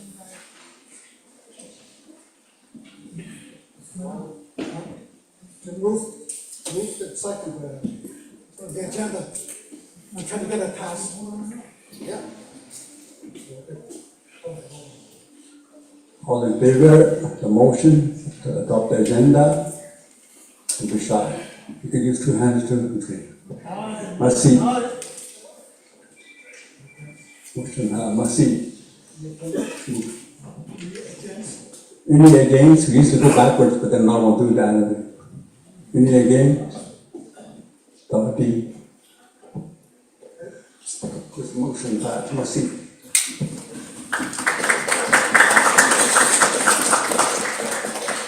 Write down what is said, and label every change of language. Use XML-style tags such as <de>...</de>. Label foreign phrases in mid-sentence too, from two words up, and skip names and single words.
<en>Move the second of the agenda. I'm trying to get it passed. Yeah. All in favor of the motion to adopt the agenda? And to shout. You can use 2 hands to agree. Merci. Motion, merci. Any against? We used to go backwards, but then now we'll do that. Any against? Dorothy. This motion passed. Merci.</en>